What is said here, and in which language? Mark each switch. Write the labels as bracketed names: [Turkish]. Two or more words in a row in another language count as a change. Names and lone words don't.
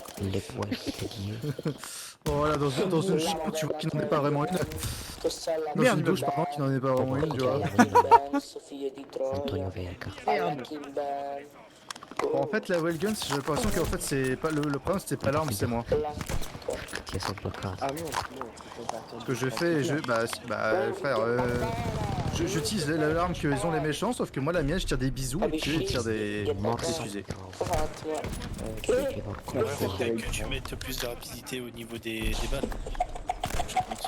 [French] Les poils de Dieu. Voilà, dans une chambre, tu vois qu'il n'en est pas vraiment une. Dans Merde, une douche, pardon, qu'il n'en est pas vraiment une, tu vois. Antonio Verga. Bon, en fait, la Wellgun, j'ai l'impression qu'en fait, c'est pas le problème, c'était pas l'arme, c'est moi. [Italian] Che sono bloccato. [French] Ah non, non, Ce que je fais, frère, j'utilise l'arme qu'ils ont les méchants, sauf que moi, la mienne, je tire des bisous et qu'ils tirent des fusées. Ouais, faudrait que tu mettes plus de rapidité au niveau des balles. Je pense.